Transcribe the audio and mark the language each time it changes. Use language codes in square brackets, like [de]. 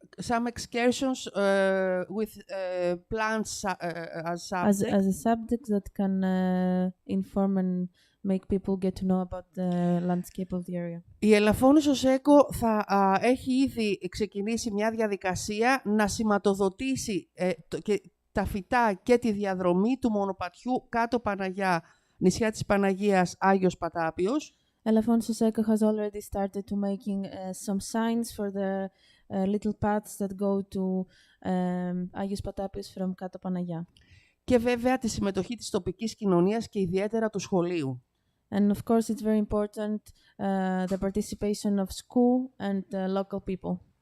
[en] some excursions with plants as subject. As a subject that can inform and make people get to know about the landscape of the area. [el] Η Ελαφώνησος Eco θα έχει ήδη ξεκινήσει μια διαδικασία να σηματοδοτήσει τα φυτά και τη διαδρομή του μονοπατιού κάτω Παναγιά, νησιά της Παναγίας Άγιος Πατάπιος. [en] Elafonisos Eco has already started to making some signs for the little paths that go to Άγιος Πατάπιος from κάτω Παναγιά. [el] Και βέβαια τη συμμετοχή της τοπικής κοινωνίας και ιδιαίτερα του σχολείου. [en] And of course it's very important the participation of school and local people.